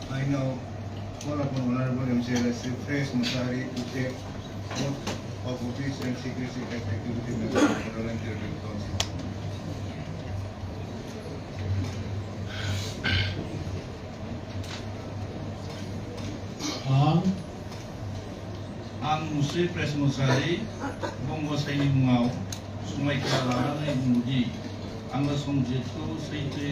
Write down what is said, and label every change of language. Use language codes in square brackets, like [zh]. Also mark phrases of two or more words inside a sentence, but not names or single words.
[en] now call upon Honorable MCLA Sri Fresh Musari to take oath of office and secrecy as executive member of Bodoland Territorial Council. [brx] आं मुस्रि प्रेस मोसाहारि बंगसाइनि मुङाव समायखिरा लानानै बुङोदि आङो संजितखौ सैथोयै